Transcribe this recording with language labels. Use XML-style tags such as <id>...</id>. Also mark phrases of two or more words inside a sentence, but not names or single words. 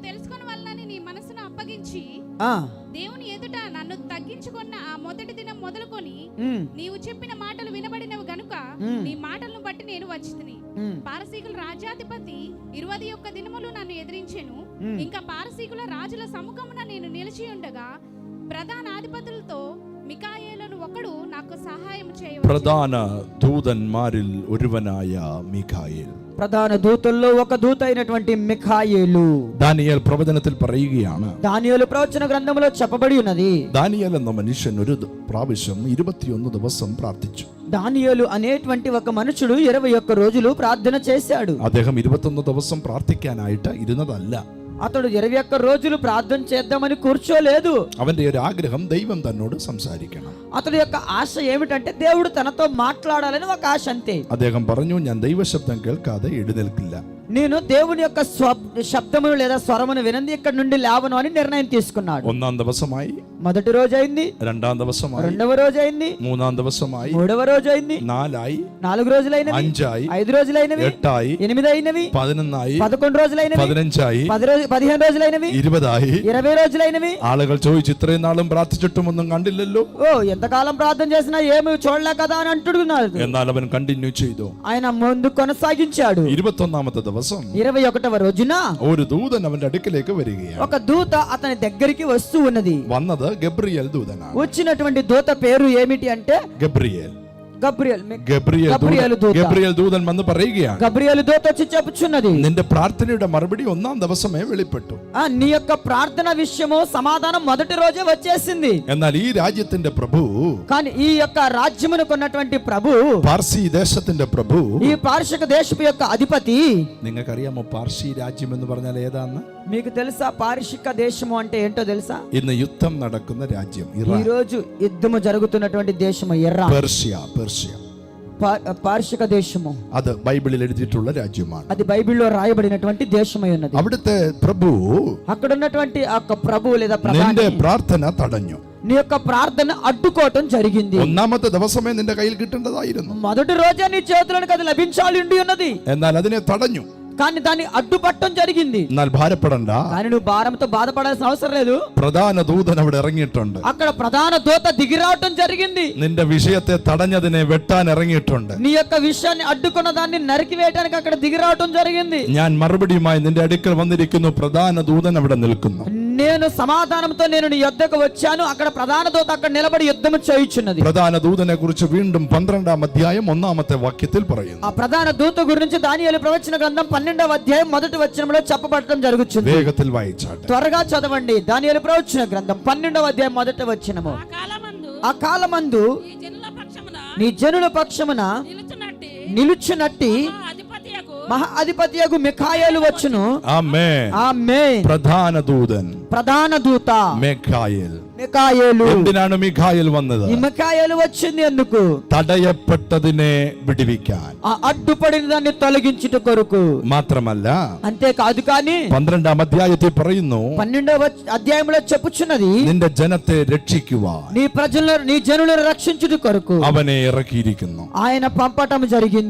<te>దేవుని ఎదుట నన్ను తగ్గించుకున్న ఆ మొదటి దినం మొదలుకొని నీవు చెప్పిన మాటలు వినబడినవి గనుక నీ మాటలను బట్టి నేను వచ్చితిని. పారసీకుల రాజ్యాధిపతి 21 దినములు నన్ను ఎదిరించెను. ఇంకా పారసీకుల రాజుల సముఖమున నేను నిలిచి ఉండగా ప్రధాన అధిపతులతో మిఖాయేలును ఒకడు నాకు సహాయం చేయవచ్చు.</te> <ml>പ്രധാന ദൂതന്മാരിൽ ഒരുവനായ മിഖായേൽ.</ml> <te>ప్రధాన దూతల్లో ఒక దూత అయినటువంటి మిఖాయేలు.</te> <ml>ദാനിയേൽ പ്രവചനത്തിൽ പറയുകയാണ്,</ml> <te>దానియేలు ప్రవచన గ్రంథంలో చెప్పబడి ఉన్నది,</te> <ml>ദാനിയേൽ എന്ന മനുഷ്യൻ ഒരു പ്രാവശ്യം 21 ദിവസം പ്രാർത്ഥിച്ചു.</ml> <te>దానియేలు అనేటువంటి ఒక మనుషుడు 21 రోజులు ప్రార్థన చేశాడు.</te> <ml>അദ്ദേഹം 21 ദിവസം പ്രാർത്ഥിക്കാനായിട്ട് ഇരുന്നതല്ല.</ml> <te>అతడు 21 రోజులు ప్రార్థన చేద్దామని కూర్చోలేదు.</te> <ml>അവന്റെ ഒരു ആഗ്രഹം ദൈവം തന്നോട് സംസാരിക്കണം.</ml> <te>అతడి యొక్క ఆశ ఏమిటంటే దేవుడు తనతో మాట్లాడాలని ఒక ఆశ అంతే.</te> <ml>അദ്ദേഹം പറഞ്ഞു, ഞാൻ ദൈവശബ്ദം കേൾക്കാതെ എഴുന്നേൽക്കില്ല.</ml> <te>నేను దేవుని యొక్క శబ్దమును లేదా స్వరమును వినంది ఇక్కడ నుండి లేవను అని నిర్ణయం తీసుకున్నాడు.</te> <ml>1-ാം ദിവസമായി,</ml> <te>మొదటి రోజు అయింది,</te> <ml>രണ്ടാം ദിവസമായി,</ml> <te>రెండవ రోజు అయింది,</te> <ml>മൂന്നാം ദിവസമായി,</ml> <te>మూడవ రోజు అయింది,</te> <ml>4 ആയി,</ml> <te>4 రోజులైనవి,</te> <ml>5 ఆయి,</ml> <te>5 రోజులైనవి,</te> <ml>8 ആയി,</ml> <te>8 అయినవి,</te> <ml>11 ആയി,</ml> <te>11 రోజులైనవి,</te> <ml>15 ആയി,</ml> <te>15 రోజులైనవి,</te> <ml>20 ആയി.</ml> <te>20 రోజులైనవి.</te> <ml>ആളുകൾ ചോദിച്ചു, ഇത്രയും നാളും പ്രാർത്ഥിച്ചിട്ടും ഒന്നും കണ്ടില്ലല്ലോ.</ml> <te>ఓ ఎంతకాలం ప్రార్థన చేసినా ఏమి చూడలే కదా అని అంటున్నారు.</te> <ml>എന്നാൽ അവൻ കണ്ടിന്യൂ ചെയ്തു.</ml> <te>ఆయన ముందు కొనసాగించాడు.</te> <ml>21ാമത്തെ ദിവസം</ml> <te>21వ రోజున</te> <ml>ഒരു ദൂതൻ അവന്റെ അടുക്കലേക്ക് വരികയാണ്.</ml> <te>ఒక దూత అతని దగ్గరికి వస్తూ ఉన్నది.</te> <ml>വന്നത് ഗബ്രിയേൽ ദൂതനാണ്.</ml> <te>వచ్చినటువంటి దూత పేరు ఏమిటి అంటే</te> <ml>ഗബ്രിയേൽ.</ml> <te>గబ్రియేలు దూత.</te> <ml>ഗബ്രിയേൽ ദൂതൻ വന്ന് പറയുകയാണ്,</ml> <te>గబ్రియేలు దూత వచ్చి చెప్పుచున్నది,</te> <ml>നിന്റെ പ്രാർത്ഥനയുടെ മറുപടി 1ാം ദിവസമേ വെളിപ്പെട്ടു.</ml> <te>నీ యొక్క ప్రార్థన విషయము సమాధానం మొదటి రోజే వచ్చేసింది.</te> <ml>എന്നാൽ ഈ രാജ്യത്തിന്റെ പ്രഭു,</ml> <te>కానీ ఈ యొక్క రాజ్యమునకు ఉన్నటువంటి ప్రభు,</te> <ml>പാർസി ദേശത്തിന്റെ പ്രഭു,</ml> <te>ఈ పార్షిక దేశపు యొక్క అధిపతి.</te> <ml>നിങ്ങൾക്കറിയാമോ പാർസി രാജ്യം എന്ന് പറഞ്ഞാൽ ഏതാന്ന്?</ml> <te>మీకు తెలుసా పార్షిక దేశము అంటే ఏంటో తెలుసా?</te> <ml>ഇന്ന് യുദ്ധം നടക്കുന്ന രാജ്യം</ml> <te>ఈ</te> <ml>ഇറാൻ,</ml> <te>రోజు యుద్ధము జరుగుతున్నటువంటి దేశము ఇరాన్.</te> <ml>പേർഷ്യ.</ml> <te>పార్షిక దేశము</te> <ml>അത് ബൈബിളിൽ എഴുതിയിട്ടുള്ള രാജ്യമാണ്.</ml> <te>అది బైబిల్లో రాయబడినటువంటి దేశమై ఉన్నది.</te> <ml>അവിടുത്തെ ప్రభు</ml> <te>అక్కడ ఉన్నటువంటి ఆ యొక్క ప్రభు లేదా</te> <ml>നിന്റെ</ml> <te>ప్రధాని</te> <ml>പ്രാർത്ഥന തടഞ്ഞു.</ml> <te>నీ యొక్క ప్రార్థన అడ్డుకోవటం జరిగింది.</te> <ml>1ാമത്തെ ദിവസമേ നിന്റെ കയ്യിൽ കിട്ടേണ്ടതായിരുന്നു.</ml> <te>మొదటి రోజే నీ చేతులకు అది లభించాలి ఉండి ఉన్నది.</te> <ml>എന്നാൽ അതിനെ తടഞ്ഞു.</ml> <te>కానీ దాన్ని అడ్డుపట్టడం జరిగింది.</te> <ml>എന്നാൽ ഭാരപ്പെടണ്ട,</ml> <te>కానీ నువ్వు భారంతో బాధపడాల్సిన అవసరం లేదు.</te> <ml>പ്രധാന ദൂതൻ അവിടെ ഇറങ്ങിയിട്ടുണ്ട്.</ml> <te>అక్కడ ప్రధాన దూత దిగి రావటం జరిగింది.</te> <ml>നിന്റെ വിഷയത്തെ തടഞ്ഞതിനെ വെട്ടാൻ ഇറങ്ങിയിട്ടുണ്ട്.</ml> <te>నీ యొక్క విషయాన్ని అడ్డుకున్న దాన్ని నరికి వేయడానికి అక్కడ దిగి రావటం జరిగింది.</te> <ml>ഞാൻ മറുപടിയുമായി നിന്റെ അടുക്കൽ വന്നിരിക്കുന്നു. പ്രധാന ദൂതൻ അവിടെ നിൽക്കുന്നു.</ml> <te>నేను సమాధానంతో నేను నీ యొద్దకు వచ్చాను. అక్కడ ప్రధాన దూత అక్కడ నిలబడి యుద్ధం చేయుచున్నది.</te> <ml>പ്രധാന ദൂതനെ കുറിച്ച് വീണ്ടും 12ാം അധ്യായം 1ാമത്തെ വാക്യത്തിൽ പറയുന്നു.</ml> <te>ఆ ప్రధాన దూత గురించి దానియేలు ప్రవచన గ్రంథం 12వ అధ్యాయం మొదటి వచనంలో చెప్పబడటం జరుగుతుంది.</te> <ml>വേഗത്തിൽ വായിച്ചാട്ടെ.</ml> <te>త్వరగా చదవండి. దానియేలు ప్రవచన గ్రంథం 12వ అధ్యాయం మొదటి వచనము. ఆ ఆ కాలమందు కాలమందు ఈ జనుల పక్షమున నీ జనుల పక్షమున నిలుచునట్టి మహా అధిపతియగు మిఖాయేలు వచ్చును.</te> <ml>ആമേൻ.</ml> <te>ఆమేన్.</te> <ml>പ്രധാന ദൂത</ml> <te>మిఖాయేలు</te> <ml>എന്തിനാണ് മിഖായേൽ വന്നത്?</ml> <te>ఈ మిఖాయేలు వచ్చింది ఎందుకు?</te> <ml>തടയപ്പെട്ടതിനെ വിടുവിക്കാൻ.</ml> <te>ఆ అడ్డుపడిన దాన్ని తొలగించుట కొరకు.</te> <ml>മാത്രമല്ല,</ml> <te>అంతేకాదు కానీ</te> <ml>12ാം അധ്യായത്തിൽ പറയുന്നു,</ml> <te>12వ అధ్యాయంలో చెప్పుచున్నది,</te> <ml>നിന്റെ ജനത്തെ രക്ഷിക്കുവാൻ</ml> <te>నీ ప్రజలను నీ జనులను రక్షించుట కొరకు</te> <ml>അവനെ ഇറക്കിയിരിക്കുന്നു.</ml> <te>ఆయన పంపటం జరిగింది.</te>